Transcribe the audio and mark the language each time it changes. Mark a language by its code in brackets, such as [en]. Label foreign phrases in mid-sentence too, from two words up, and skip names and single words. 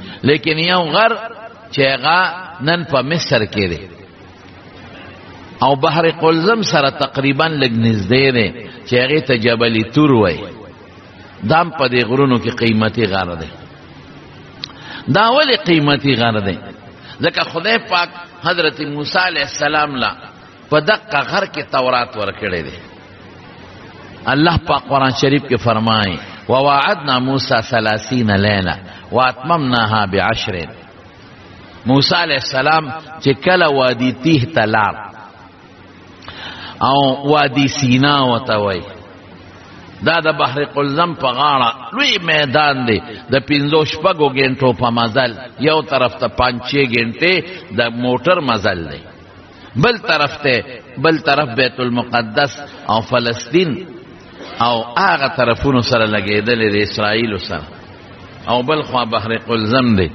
[ps] لیکن یو غر چې هغه نن په مصر کې دی او بحر قلزم سره تقریبا لږ نږدې دی چې هغې ته جبل تور وایي. دا هم په دې غرونو کې قیمتي غر دی. دا ولې قیمتي غر دی؟ ځکه خدای پاک حضرت موسی علیه السلام لا په دقه غر کې تورات ورکړی دی. اللہ پاک قرآن شریف کے فرمائیں [ar] وواعدنا موسیٰ 30 لیلہ واتممناها ب10. [ps] موسیٰ علیہ السلام چکل وادی تیہ تلار او وادی سینا وتوی دا د بحر قلزم په غاړه لوی میدان دی د 5-6 غنټو په مزل، یو طرف ته 5-6 غنټې د موټر مزل دی، بل طرف بیت المقدس او فلسطین او هغه طرفونو سره لګېدلې د اسرائیلو سره، او بل خوا بحر قلزم دی.